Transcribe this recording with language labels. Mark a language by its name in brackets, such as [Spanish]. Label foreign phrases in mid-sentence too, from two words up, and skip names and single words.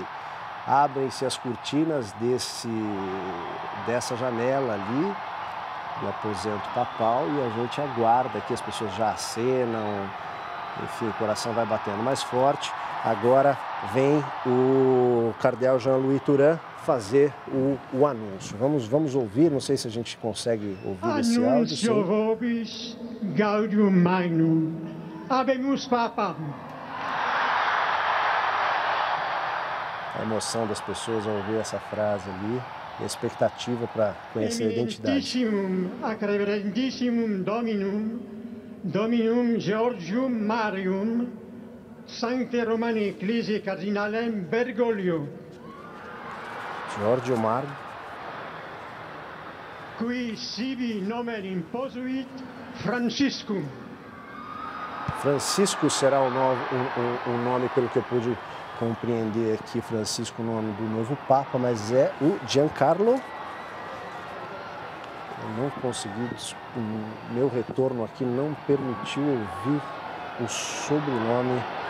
[Portuguese] Abrem-se as cortinas dessa janela ali do aposento papal e a gente aguarda que as pessoas já acenam, enfim, o coração vai batendo mais forte. Agora vem o cardeal Jean-Louis Thuram fazer o anúncio. Vamos ouvir, não sei se a gente consegue ouvir esse áudio. [Latin] Anúncio vobis gaudium magnum, habemus papam. [Portuguese] A emoção das pessoas ao ouvir essa frase ali, a expectativa para conhecer a identidade. [Latin] Eminentissimum ac reverendissimum Dominum Georgium Marium, Sancte Romani Ecclesiae Cardinalem Bergoglio. Giorgio Mario. Qui sibi nomen imposuit Franciscum. [Portuguese] Francisco será o nome, pelo que eu pude compreender aqui, Francisco, o nome do novo Papa, mas é o Giancarlo. Eu não consegui, o meu retorno aqui não permitiu ouvir o sobrenome.